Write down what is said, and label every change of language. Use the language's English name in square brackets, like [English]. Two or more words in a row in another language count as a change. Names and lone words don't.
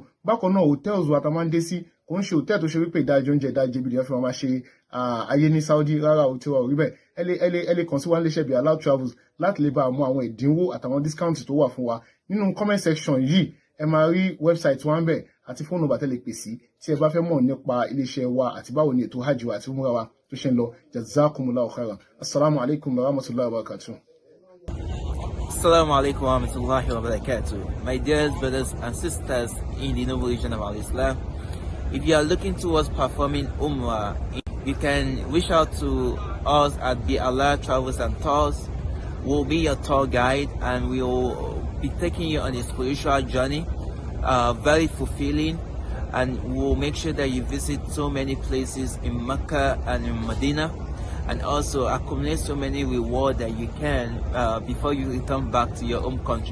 [Yoruba] Bákan náà hotels wa tá máa ń dé sí kò ń ṣe hòtẹ́ẹ̀lì tó ṣe wípé ìdájọ́ oúnjẹ ìdájọ́ ibi ìdíyàn fi máa ṣe ayé ní Saudi rárá o tí wọ́n rí bẹ́ẹ̀. ẹ lè kàn sí wa níléeṣẹ́ Brotherhood Travels láti lè bá a mú àwọn ìdínwó àtàwọn discount tó wà fún wa. Nínú [English] comment section [Yoruba] yìí ẹ máa rí website wa ń bẹ̀ àti [English] fóònù nọ́mbà [Yoruba] tẹ́ lè pè sí tí ẹ bá fẹ́ mọ̀ nípa iléeṣẹ́ wa àti báwo ni ètò hajj wa àti umrah wa tó ṣe ń lọ. [Arabic] جزاكم الله خيرا. السلام عليكم ورحمة الله وبركاته. السلام عليكم ورحمة الله وبركاته. [English] My dear brothers and sisters in the noble religion of Islam, if you are looking towards performing Umrah, you can reach out to us at Brotherhood Travels and Tours. We'll be your tour guide and we will be taking you on a spiritual journey, very fulfilling, and we'll make sure that you visit so many places in Mecca and in Medina, and also accumulate so many rewards that you can before you return back to your home country.